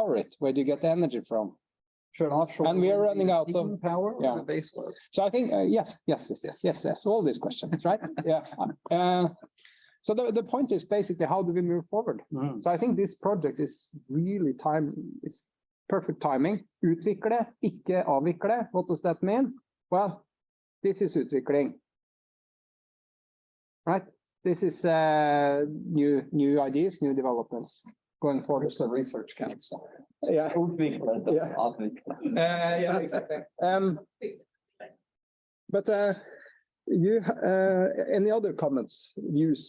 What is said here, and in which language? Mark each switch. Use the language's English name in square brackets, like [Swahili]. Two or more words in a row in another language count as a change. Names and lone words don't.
[English] Where do you get the energy from? Should offshore. And we are wind be running out of- peaking power or yeah. the base load? So I think, yes, all these questions, right? Yeah. So the point is basically, how do we move forward? Mm. So I think this project is really is perfect timing. [Norwegian] Utvikle, ikke avvikle. [English] What does that mean? Well, this is utvikling. Right? This is new ideas, new developments going forward. The research council. Yeah. Yeah. Yeah, exactly. But you any other comments, views?